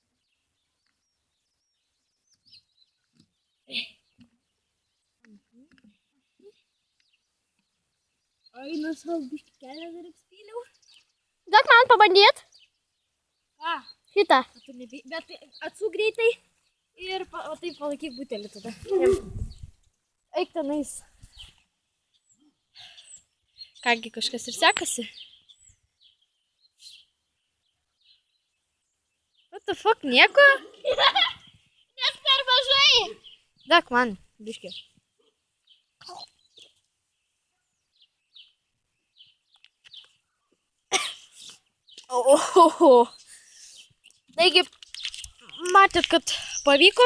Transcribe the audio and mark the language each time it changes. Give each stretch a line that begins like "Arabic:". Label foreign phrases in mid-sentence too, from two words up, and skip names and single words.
Lithuanian: Ai, savo biškį kelią dar apspyliau. Duok man pabandyt. Ką? Šitą. Bet atsuk greitai ir taip palaikyk butelį tada. Eik tenais. Kągi, kažkas ir sekasi.
English: What the fuck,
Lithuanian: nieko? Nes per mažai. Duok man, biškį. Ohoho. Taigi, matėt, kad pavyko.